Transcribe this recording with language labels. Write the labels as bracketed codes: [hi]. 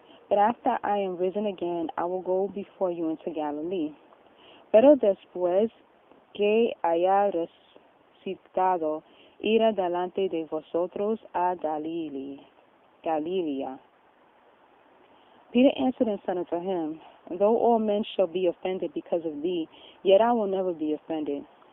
[en] But after I am risen again, I will go before you into Galilee. [es] Pero después que haya resucitado, irá delante de vosotros a Galilea. [en] Peter answered and said unto him, Though all men shall be offended because of thee, yet I will never be offended.